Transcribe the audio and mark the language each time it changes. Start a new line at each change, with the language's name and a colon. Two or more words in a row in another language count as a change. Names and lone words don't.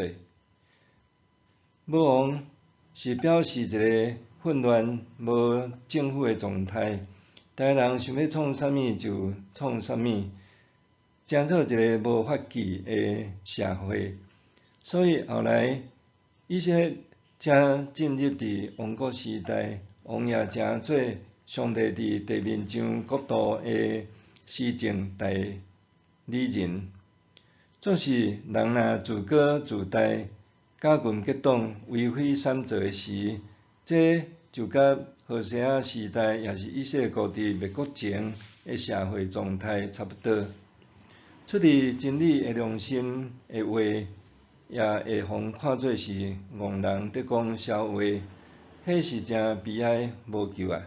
Min Nan Chinese: 无王是表示一个混乱、无政府的状态，逐个人想要创啥物就创啥物，正做一个无法纪的社会。所以后来以色列才进入伫王国时代，王也成做上帝伫地面上国度的施政代理人。总是人若自高自大、假群结党、为非三做的时，这就甲何西阿时代，也是以色列国伫灭国前的社会状态差不多。出于真理的良心的话， 也会互看做是戆人伫讲笑话，迄是真悲哀无救啊！